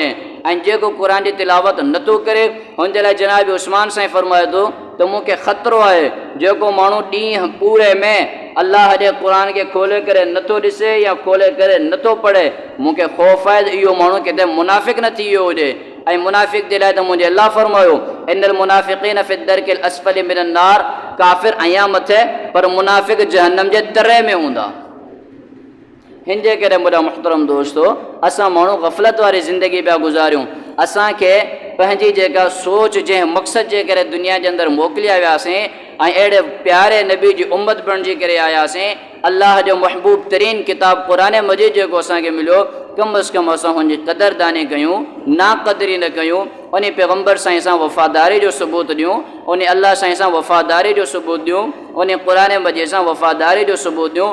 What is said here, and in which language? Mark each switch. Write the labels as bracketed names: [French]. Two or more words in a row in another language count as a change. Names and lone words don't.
[Sindhi] ऐं जेको क़ुरान जी तिलावत नथो करे हुनजे लाइ जनाब उस्मान साईं फरमाए थो त मूंखे ख़तरो आहे, जेको माण्हू ॾींहं पूरे में अल्लाह जे क़ुरान खे खोले करे नथो ॾिसे या खोले करे नथो पढ़े, मूंखे ख़ौफ़ आहे त इहो माण्हू किथे मुनाफ़िक़ न थी वियो हुजे। ऐं मुनाफ़िक़ जे लाइ त मुंहिंजे अल्लाह फरमायो, [Arabic] إن المنافقين في الدرك الأسفل من النار, [Sindhi] काफ़िर अयां मथे पर मुनाफ़िक़ जहन्नम जे तरे में हूंदा। हिन जे करे मुंहिंजा मुहतरम दोस्तो, असां माण्हू ग़फ़लत वारी ज़िंदगी पिया गुज़ारियूं। असांखे पंहिंजी जेका सोच, जंहिं मक़सद जे करे दुनिया जे अंदरि मोकिलिया वियासीं ऐं अहिड़े प्यारे नबी जी उम्मत बणिजी करे आयासीं, अल्लाह जो महबूब तरीन किताब क़ुरान मजीद जेको असांखे मिलियो, कम अज़ कम असां हुनजी क़दरदानी कयूं, नाक़दरी न कयूं, उन पैगम्बर साईं सां वफ़ादारी जो सबूत ॾियूं, उन अल्लाह साईं सां वफ़ादारी जो सबूत ॾियूं, उन क़ुरान मजीद सां वफ़ादारी जो सबूत ॾियूं।